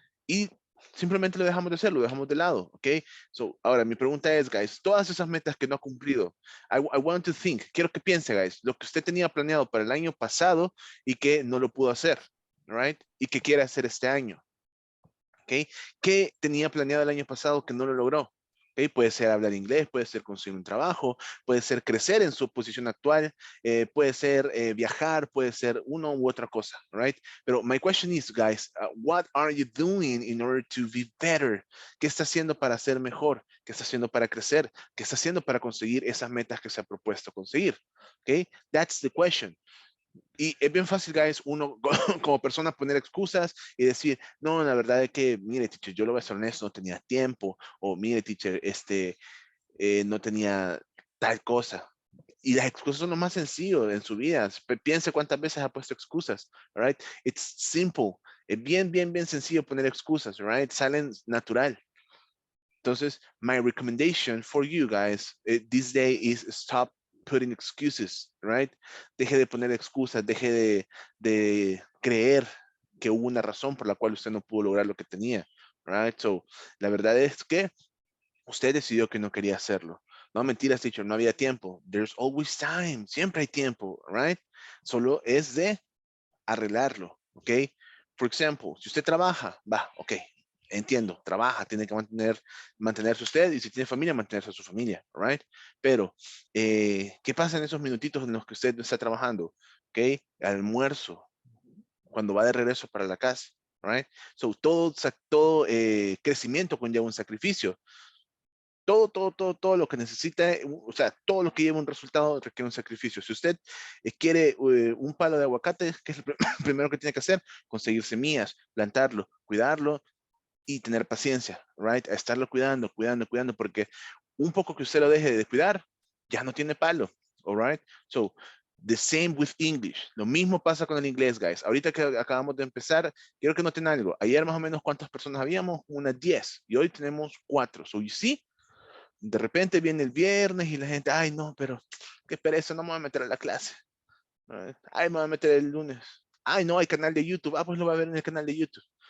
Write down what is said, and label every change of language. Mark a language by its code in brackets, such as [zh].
[es] Y simplemente lo dejamos de hacer, lo dejamos de lado, ¿ok? So, ahora mi pregunta es, guys, todas esas metas que no ha cumplido, [en] I want to think, [es] quiero que piense, guys, lo que usted tenía planeado para el año pasado y que no lo pudo hacer, right? Y que quiere hacer este año, ¿ok? ¿Qué tenía planeado el año pasado que no lo logró? ¿Okay? Puede ser hablar inglés, puede ser conseguir un trabajo, puede ser crecer en su posición actual, puede ser viajar, puede ser uno u otra cosa, right? [en] Pero my question is, guys, what are you doing in order to be better? [es] ¿Qué está haciendo para ser mejor? ¿Qué está haciendo para crecer? ¿Qué está haciendo para conseguir esas metas que se ha propuesto conseguir? Okay? [en] That's the question. [es] Y es bien fácil, guys, uno como persona poner excusas y decir, no, la verdad es que, mire, teacher, yo lo voy a ser honesto, no tenía tiempo, o mire, teacher, no tenía tal cosa. Y las excusas son lo más sencillo en su vida. Piense cuántas veces ha puesto excusas, right? [en] It's simple. [es] Es bien, bien, bien sencillo poner excusas, right? Salen natural. [en] Entonces, my recommendation for you guys this day is stop putting excuses, right? [es] Deje de poner excusas, deje de creer que hubo una razón por la cual usted no pudo lograr lo que tenía, right? So, la verdad es que usted decidió que no quería hacerlo. No, mentiras, teacher, no había tiempo. [en] There's always time. [es] Siempre hay tiempo, right? Solo es de arreglarlo, ¿ok? Por ejemplo, si usted trabaja, va, ok, entiendo, trabaja, tiene que mantenerse usted y si tiene familia, mantenerse a su familia, right? Pero, ¿qué pasa en esos minutitos en los que usted no está trabajando? ¿Ok? Almuerzo, cuando va de regreso para la casa, right? So, todo crecimiento conlleva un sacrificio. Todo lo que necesita, o sea, todo lo que lleva un resultado requiere un sacrificio. Si usted quiere un palo de aguacate, ¿qué es lo primero que tiene que hacer? Conseguir semillas, plantarlo, cuidarlo y tener paciencia, right? A estarlo cuidando, porque un poco que usted lo deje de cuidar, ya no tiene palo, all right? [en] So, the same with English. [es] Lo mismo pasa con el inglés, guys. Ahorita que acabamos de empezar, quiero que noten algo. Ayer más o menos, ¿cuántas personas habíamos? Unas 10. Y hoy tenemos 4. [en] So, you see, [es] de repente viene el viernes y la gente, ay, no, pero qué pereza, no me voy a meter a la clase. Ay, me voy a meter el lunes. Ay, no, hay canal de YouTube. Ah, pues lo va a ver en el canal de YouTube.